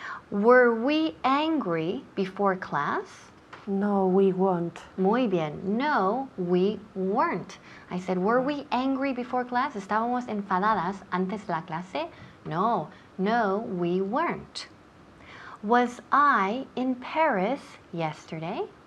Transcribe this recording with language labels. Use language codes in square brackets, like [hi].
[en] Were we angry before class? No, we weren't. [es] Muy bien. [en] No, we weren't. I said, were we angry before class? [es] ¿Estábamos enfadadas antes de la clase? [en] No, we weren't. Was I in Paris yesterday?